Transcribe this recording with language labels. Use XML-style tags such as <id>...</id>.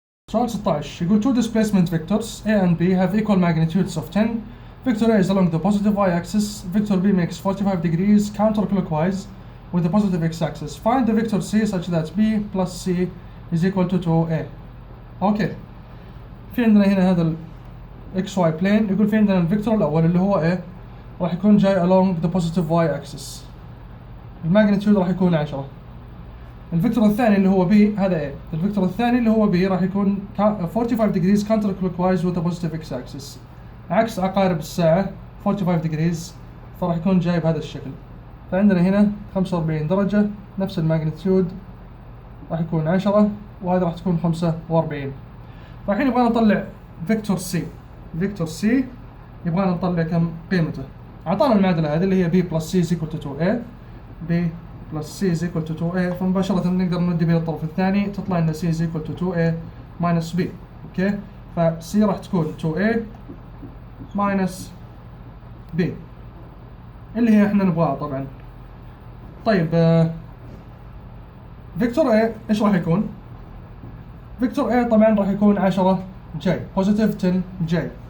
<ar>سؤال 16 يقول</ar> <en>two displacement vectors A and B have equal magnitudes of 10. Vector A is along the positive y-axis. Vector B makes 45 degrees counterclockwise with the positive x-axis. Find the vector C such that B plus C is equal to 2A.</en> <ar>اوكي في عندنا هنا هذا ال XY plane. يقول في عندنا الفيكتور الأول اللي هو A راح يكون جاي</ar> <en>along the positive y-axis.</en> <ar>الماجنتيود راح يكون 10. الفيكتور الثاني اللي هو B هذا A. الفيكتور الثاني اللي هو</ar> <en>B</en> <ar>راح يكون</ar> <en>45 degrees counterclockwise with the positive x-axis.</en> <ar>عكس عقارب الساعة</ar> <en>45 degrees،</en> <ar>فراح يكون جاي بهذا الشكل. فعندنا هنا 45 درجة نفس الماجنتيود راح يكون 10 وهذا راح تكون 45. فالحين يبغى نطلع فيكتور سي. فيكتور سي يبغى نطلع كم قيمته. اعطانا المعادله هذه اللي هي</ar> <en>b plus c is equal to 2a. b plus c is equal to 2a،</en> <ar>فمباشره نقدر ندي بها الطرف الثاني تطلع لنا</ar> <en>c is equal to 2a minus b.</en> <ar>اوكي فc راح تكون 2a minus b اللي هي احنا نبغاها طبعا. طيب فيكتور A ايش راح يكون؟ فيكتور A طبعا راح يكون 10 جي بوزيتيف 10 جي.</ar>